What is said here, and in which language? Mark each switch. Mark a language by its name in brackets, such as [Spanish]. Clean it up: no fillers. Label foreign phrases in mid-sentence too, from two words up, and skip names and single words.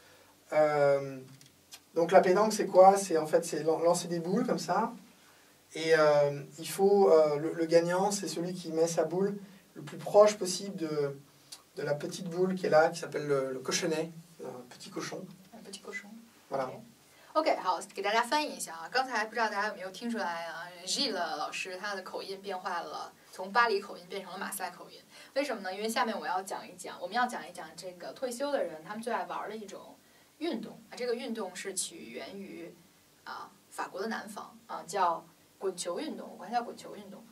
[French] Donc la pétanque, c'est quoi? C'est en fait c'est lancer des boules comme ça. Et il faut le gagnant, c'est celui qui met sa boule le plus proche possible de la petite boule qui est là, qui s'appelle le cochonnet, un petit cochon. Un petit cochon. Voilà. [Chinese] OK， 好，给大家翻译一下啊。刚才不知道大家有没有听出来啊 ，Gilles 老师他的口音变化了，从巴黎口音变成了马赛口音。为什么呢？因为下面我们要讲一讲这个退休的人他们最爱玩的一种运动啊。这个运动是起源于法国的南方啊，叫滚球运动，我管它叫滚球运动。